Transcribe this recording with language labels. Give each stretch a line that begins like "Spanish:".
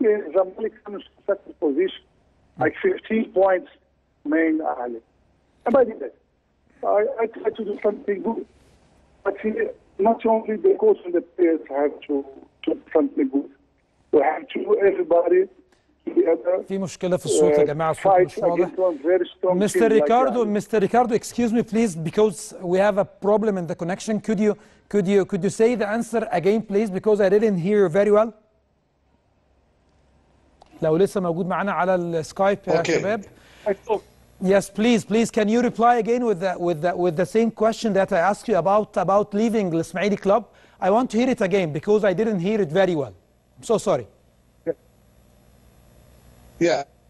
English: Ismaili comes in second position, like 15 points main Ali. And I did that. I tried to do something good, but not only the coach and the players have to do something good. We have to everybody.
Arabic: في مشكلة في الصوت يا جماعة، الصوت مش واضح.
English: Mr. Ricardo, excuse me please, because we have a problem in the connection. Could you say the answer again please, because I didn't hear very well.
Arabic: لو لسه موجود معنا على السكايب يا شباب.
English: Yes, please, can you reply again with the same question that I asked you about leaving the Ismaili club? I want to hear it again because I didn't hear it very well. I'm so sorry. Yeah.